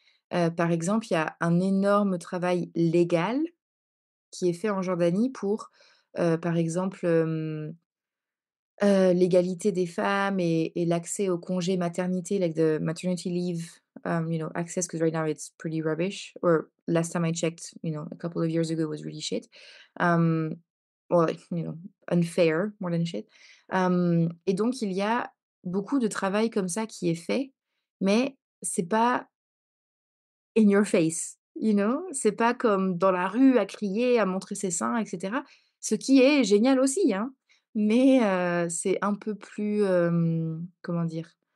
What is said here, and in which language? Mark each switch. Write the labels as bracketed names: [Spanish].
[French] Par exemple, il y a un énorme travail légal qui est fait en Jordanie pour, par exemple, l'égalité des femmes et l'accès au congé maternité, [English] like the maternity leave, access, 'cause right now it's pretty rubbish, or last time I checked, a couple of years ago, it was really shit. Um, or like, unfair more than shit. [French] Et donc il y a beaucoup de travail comme ça qui est fait, mais c'est pas [English] in your face, you know? [French] C'est pas comme dans la rue à crier, à montrer ses seins et cetera. Ce qui est génial aussi, hein, mais c'est un peu plus, comment dire?